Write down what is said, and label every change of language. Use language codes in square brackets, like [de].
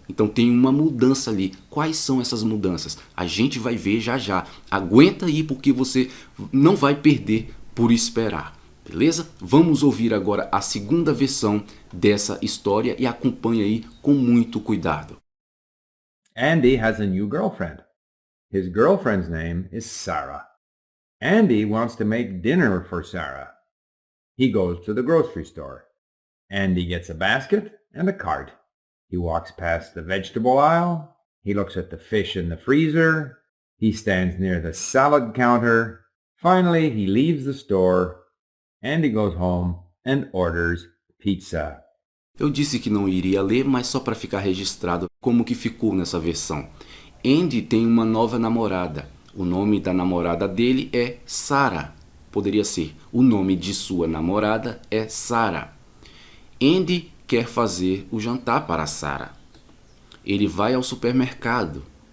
[pt] Então tem uma mudança ali. Quais são essas mudanças? A gente vai ver já já. Aguenta aí porque você não vai perder por esperar. Beleza? Vamos ouvir agora a segunda versão dessa história e acompanhe aí com muito cuidado. [en] Andy has a new girlfriend. His girlfriend's name is Sarah. Andy wants to make dinner for Sarah. He goes to the grocery store. Andy gets a basket and a cart. He walks past the vegetable aisle. He looks at the fish in the freezer. He stands near the salad counter. Finally, he leaves the store. Andy goes home and orders pizza. [pt] Eu disse que não iria ler, mas só para ficar registrado como que ficou nessa versão. Andy tem uma nova namorada. O nome da namorada dele é Sarah. Poderia ser, o nome de sua namorada é Sarah. Andy quer fazer o jantar para Sarah. Ele vai ao supermercado.